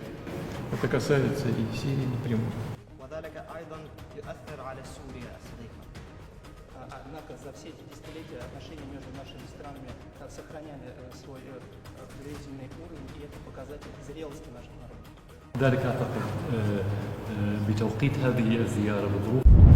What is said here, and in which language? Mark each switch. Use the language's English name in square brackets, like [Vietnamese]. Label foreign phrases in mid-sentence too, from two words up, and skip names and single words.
[Russian] это касается и Сирии напрямую. [Arabic] وذلك أيضا يؤثر على سوريا الصديقة. [Russian] Однако за все эти десятилетия отношения между нашими странами сохраняли свой доверительный уровень, и это показатель зрелости наших народов. [Arabic] ذلك أعتقد بتوقيت هذه الزيارة بظروف